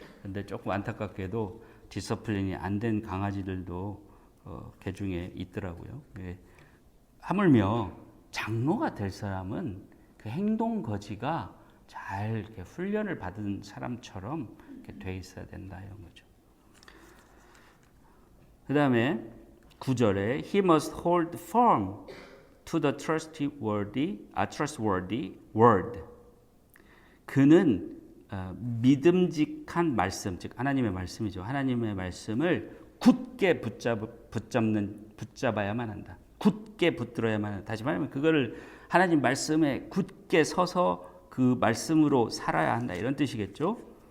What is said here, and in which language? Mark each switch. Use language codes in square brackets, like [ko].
[ko] 근데 조금 안타깝게도 디서플린이 안 된 강아지들도 개 중에 있더라고요. 하물며 장로가 될 사람은 그 행동 거지가 잘 이렇게 훈련을 받은 사람처럼 이렇게 돼 있어야 된다 이런 거죠. 그 다음에 9절에 [en] He must hold firm to the trustworthy word. [ko] 그는 믿음직한 말씀, 즉 하나님의 말씀이죠. 하나님의 말씀을 굳게 붙잡아야만 한다. 굳게 붙들어야만 한다. 다시 말하면 그거를 하나님 말씀에 굳게 서서 그 말씀으로 살아야 한다. 이런 뜻이겠죠.